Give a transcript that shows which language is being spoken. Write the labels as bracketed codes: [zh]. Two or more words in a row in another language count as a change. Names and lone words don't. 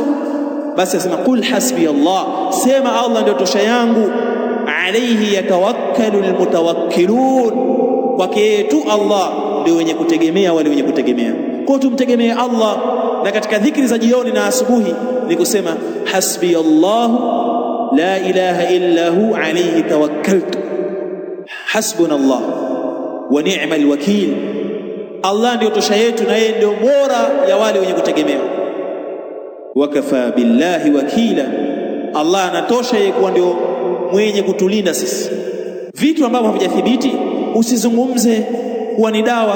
[sw] Basi asema [ar] قل حسبي الله, [sw] sema Allah ndio tosha yangu, [ar] عليه يتوكل المتوكلون, [sw] kwake tu Allah ndio wenye kutegemea wale wenye kutegemea. Kwa tumtegemee Allah. Na katika dhikri za jioni na asubuhi ni kusema [ar] حسبي الله لا إله إلا هو عليه توكلت، حسبنا الله ونعم الوكيل. [sw] Allah ndio tosha yetu na yeye ndio bora ya wale wenye kutegemewa. [ar] وكفى بالله وكيلا, [sw] Allah anatosha yeye kuwa ndio mwenye kutulinda sisi. Vitu ambavyo havijathibiti usizungumze kuwa ni dawa.